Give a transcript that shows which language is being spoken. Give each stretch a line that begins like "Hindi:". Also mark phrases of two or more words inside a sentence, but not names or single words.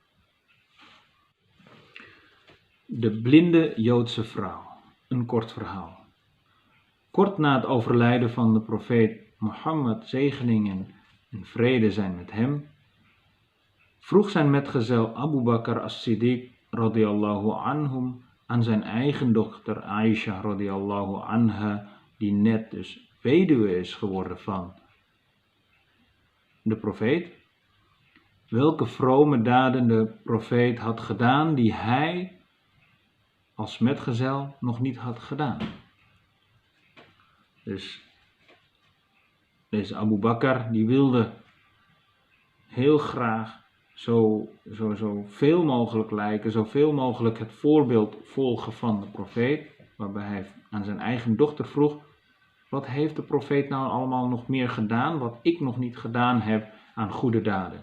Dutch: De blinde Joodse vrouw. Een kort verhaal. Kort na het overlijden van de profeet Mohammed, zegeningen en vrede zijn met hem, vroeg zijn metgezel Abu Bakr as-Siddiq
Arabic: رضي الله عنهم
Dutch: aan zijn eigen dochter Aisha
Arabic: رضي الله عنها,
Dutch: die net dus weduwe is geworden van de profeet, welke vrome daden de profeet had gedaan die hij als metgezel nog niet had gedaan. Dus deze Abu Bakr die wilde heel graag zo veel mogelijk lijken, zoveel mogelijk het voorbeeld volgen van de profeet, waarbij hij aan zijn eigen dochter vroeg: wat heeft de profeet nou allemaal nog meer gedaan, wat ik nog niet gedaan heb aan goede daden?